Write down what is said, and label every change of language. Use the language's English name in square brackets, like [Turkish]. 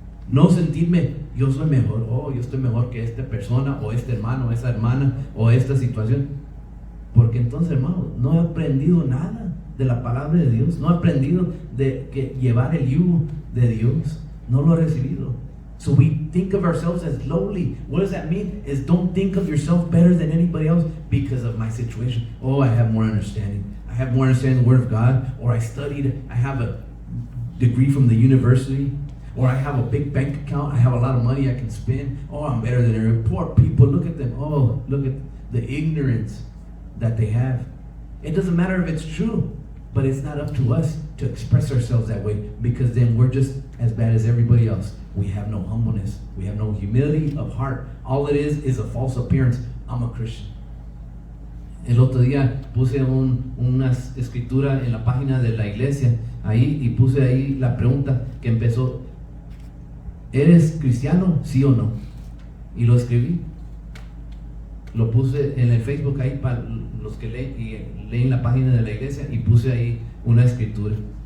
[Spanish] No sentirme, yo soy mejor, yo estoy mejor que esta persona, o este hermano, o esa hermana, o esta situación, porque entonces, hermano, no he aprendido nada de la palabra de Dios, no he aprendido de que llevar el yugo de Dios, no lo he recibido. [English] So we think of ourselves as lowly. What does that mean? Is don't think of yourself better than anybody else because of my situation. Oh, I have more understanding. I have more understanding of the Word of God. Or I studied, I have a degree from the university. Or I have a big bank account. I have a lot of money I can spend. Oh, I'm better than everyone. Poor people, look at them. Oh, look at the ignorance that they have. It doesn't matter if it's true, but it's not up to us to express ourselves that way, because then we're just as bad as everybody else. We have no humbleness. We have no humility of heart. All it is a false appearance. I'm a Christian. [Spanish] El otro día puse una escritura en la página de la iglesia ahí, y puse ahí la pregunta que empezó: ¿eres cristiano? ¿Sí o no? Y lo escribí. Lo puse en el Facebook ahí para los que leen la página de la iglesia, y puse ahí una escritura.